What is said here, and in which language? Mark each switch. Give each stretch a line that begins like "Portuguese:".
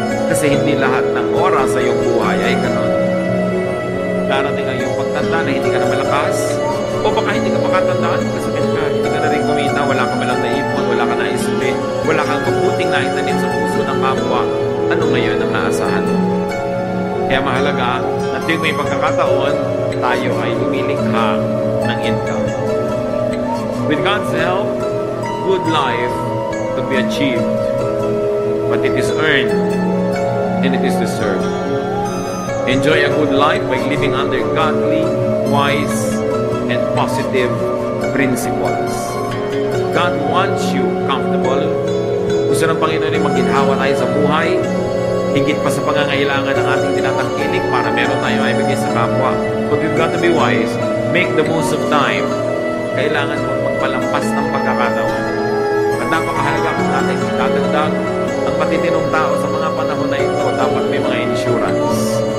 Filipino: Kasi hindi lahat ng oras sa iyong buhay ay ganon. Darating ang iyong pagtanda na hindi ka na malakas, o baka hindi ka makatandaan, kasakit ka, hindi ka na rin kumita, wala ka malang naipon, wala ka naisuli, wala kang mabuting naitanim sa puso ng kapwa. Ano ngayon ang naasahan mo? Kaya mahalaga na tuwing may pagkakataon, tayo ay lumilikha ng income.
English: With God's help, good life could be achieved, but it is earned and it is deserved. Enjoy a good life by living under godly, wise, and positive principles. God wants you comfortable.
Filipino: Gusto ng Panginoon ay maginhawa tayo sa buhay, higit pa sa pangangailangan ng ating tinatangkilik para meron tayo ay bigay sa kapwa.
English: But we've got to be wise. Make the most of time.
Filipino: Kailangan mo magpalampas ng pagkakataon. At napakahalaga kung natin dadagdag ang patitinong tao sa mga panahon na ito, dapat may mga insurance.